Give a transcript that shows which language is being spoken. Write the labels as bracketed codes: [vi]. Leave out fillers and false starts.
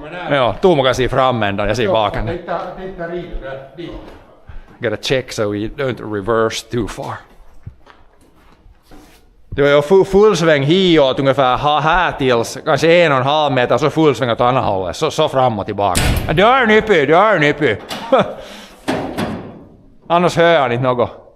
[sv] Ja, Tuomo kan se framändan, jag ser baken. [en] Gotta check so we don't reverse too far. [sv] Det var ju full sväng hitåt ungefär här tills kanske 1,5 meter, så full sväng åt andra hållet, så fram och tillbaka. Dörr nyppy! Annars hör han inte något.